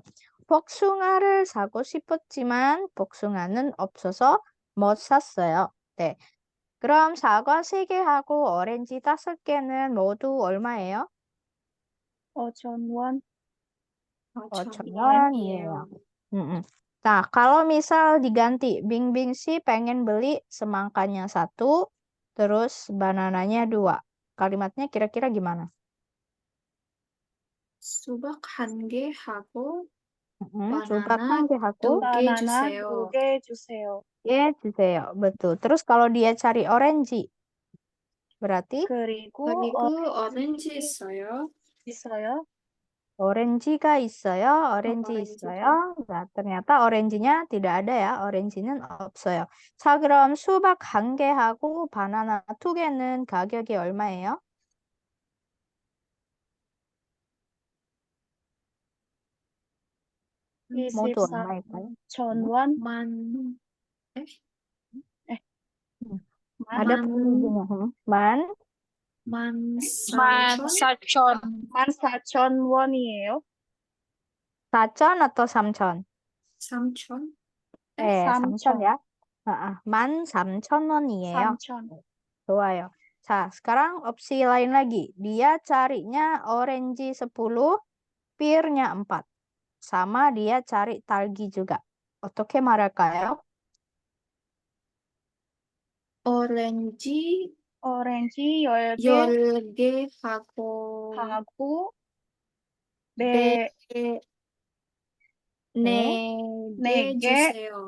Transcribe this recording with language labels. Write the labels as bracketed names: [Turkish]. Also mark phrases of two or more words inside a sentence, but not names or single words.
[Korean] 복숭아를 사고 싶었지만 복숭아는 없어서 못 샀어요. 네. 그럼 사과 3개하고 오렌지 5개는 모두 얼마예요? 5,000원. 5,000원이에요. [Indonesian] Nah, kalau misal diganti, Bingbing sih pengen beli semangkanya 1, terus banananya 2. Kalimatnya kira-kira gimana? [Korean] 수박 1개 하고 Sumpah 바나나 개 하고 2개 바나나 주세요. 2개 주세요. 주세요. [Indonesian] Betul. Terus kalau dia cari orange, berarti [Korean] 그리고 오렌지 있어요. 있어요. orange가 있어요. orange 오렌지가. 있어요. [Indonesian] Nah, ternyata orange-nya tidak ada ya. [Korean] orange는 없어요. 자, 그럼 수박 1개하고 바나나 2개는 가격이 얼마예요? 모두 얼마일까요? 24,000원. 만, [Indonesian] Ada penghubungnya. [Korean] Man, 14,000. 14,000원이에요. [Indonesian] 4천 atau 3천? [Korean] 3천. 3천 ya. 13,000원이에요. 3,000. 좋아요. 자, [Indonesian] sekarang opsi lain lagi. Dia carinya orange 10, pear-nya 4. Sama dia cari talgi juga. [Korean] 어떻게 말할까요? 오렌지 오렌지 10개 10개 하고 하고 네, 네. 4개 주세요.